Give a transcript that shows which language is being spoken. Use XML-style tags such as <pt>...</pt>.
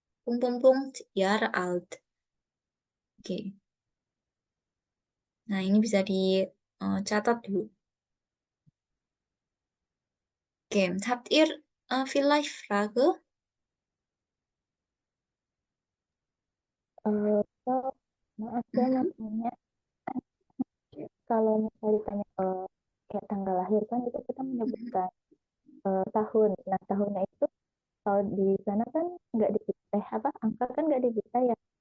<de>Punkt, Punkt, Punkt, Jahre alt.</de> <id>Oke. Nah, ini bisa dicatat dulu.</id> <de>Oke, habt ihr vielleicht Frage?</de> <id>So, maaf saya mau tanya, kalau misalnya ditanya kayak tanggal lahir kan itu kita menyebutkan tahun. Nah, tahunnya itu kalau di sana kan nggak apa angka kan nggak dibuka ya.</id>